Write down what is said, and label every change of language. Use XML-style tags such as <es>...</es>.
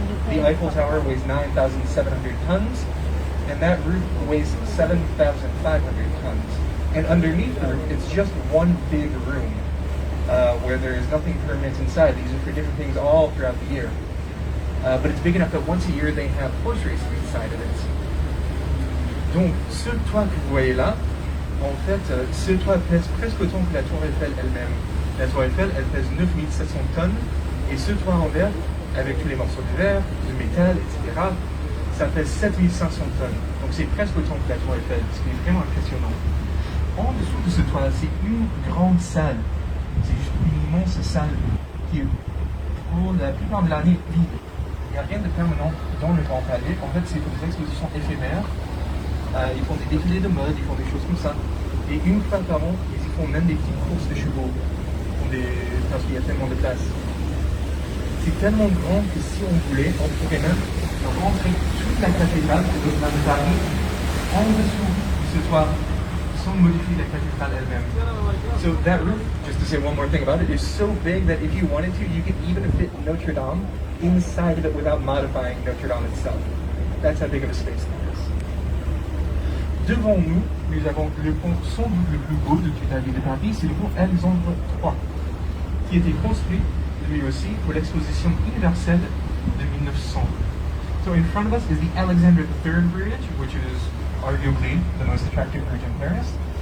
<en>The Eiffel Tower weighs 9,700 tons, and that roof weighs 7,500 tons. And underneath the roof, it's just one big room where there is nothing permanent inside. These are for different things all throughout the year. But it's big enough that once a year they have horse racing inside of it.</en> <fr>Donc, ce toit que vous voyez là, en fait, ce toit pèse presque autant que la Tour Eiffel elle-même. La Tour Eiffel, elle pèse 9700 tonnes, et ce toit en verre, avec tous les morceaux de verre, de métal, etc., ça pèse 7500 tonnes. Donc c'est presque autant que la Tour Eiffel, ce qui est vraiment impressionnant. En dessous de ce toit, c'est une grande salle. C'est juste une immense salle qui est pour la plupart de l'année vide. Il n'y a rien de permanent dans le Grand Palais. En fait, c'est pour des expositions éphémères. Ils font des défilés de mode, ils font des choses comme ça. Et une fois par an, ils y font même des petites courses de chevaux. Parce qu'il y a tellement de place. C'est tellement grand que si on voulait, on pourrait même rentrer toute la cathédrale de Paris en dessous de ce toit sans modifier la cathédrale elle-même.</fr> <en>So that roof, just to say one more thing about it, is so big that if you wanted to, you could even fit Notre Dame inside of it without modifying Notre Dame itself. That's how big of a space that is.</en> <fr>Devant nous, nous avons le pont sans doute le plus beau de toute la ville de Paris, c'est le pont Alexandre III, qui a été construit lui aussi pour l'exposition universelle de 1900.</fr> <en>So in front of us is the Alexander III Bridge, which is arguably the most attractive bridge in Paris.</en>